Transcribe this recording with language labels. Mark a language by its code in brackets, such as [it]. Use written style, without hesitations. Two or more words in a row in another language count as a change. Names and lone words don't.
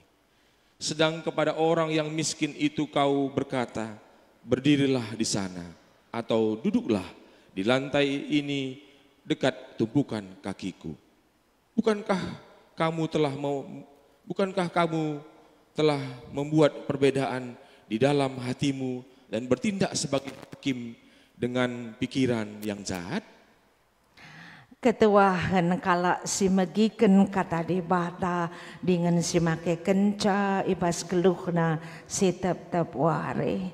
[id] Sedang kepada orang yang miskin itu kau berkata, "Berdirilah di sana," atau "Duduklah di lantai ini dekat tumpukan kakiku." Bukankah kamu telah membuat perbedaan di dalam hatimu dan bertindak sebagai hakim dengan pikiran yang jahat? [btx] Ketuahan kala si megiken kata di bata dengan si make kenca ibas geluhna si tep ware.